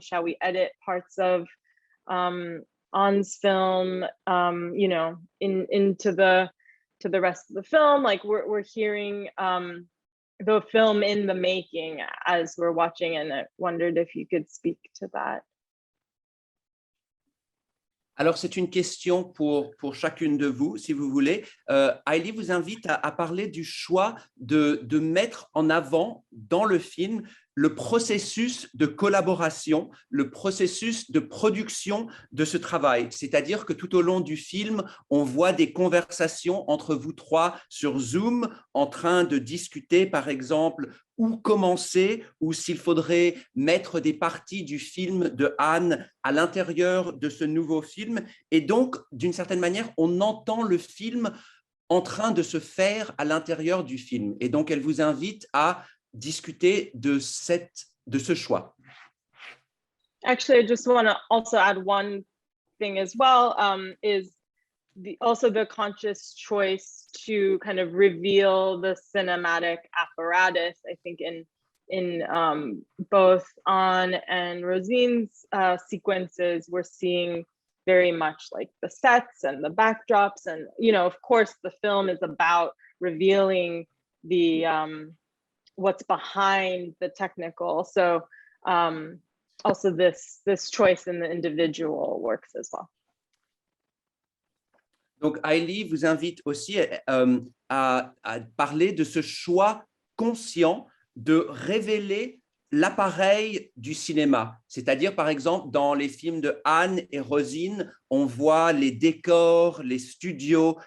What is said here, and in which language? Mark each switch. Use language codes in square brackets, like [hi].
[en] Shall we edit parts of An's film, you know, into the rest of the film? Like we're hearing the film in the making as we're watching, and I wondered if you could speak to that. [fr] Alors, c'est une question pour chacune de vous, si vous voulez. Aily vous invite à parler du choix de mettre en avant dans le film le processus de collaboration, le processus de production de ce travail. C'est-à-dire que tout au long du film, on voit des conversations entre vous trois sur Zoom en train de discuter, par exemple, où commencer, ou s'il faudrait mettre des parties du film de Anne à l'intérieur de ce nouveau film. Et donc, d'une certaine manière, on entend le film en train de se faire à l'intérieur du film. Et donc, elle vous invite à discuter de ce choix. [en] Actually, I just want to also add one thing as well, is also the conscious choice to kind of reveal the cinematic apparatus. I think in both An and Rosine's sequences, we're seeing very much like the sets and the backdrops, and you know, of course, the film is about revealing the what's behind the technical. So also this choice in the individual works as well. [fr] Donc, Aily vous invite aussi à parler de ce choix conscient de révéler l'appareil du cinéma. C'est-à-dire, par exemple, dans les films de Anne et Rosine, on voit les décors, les studios.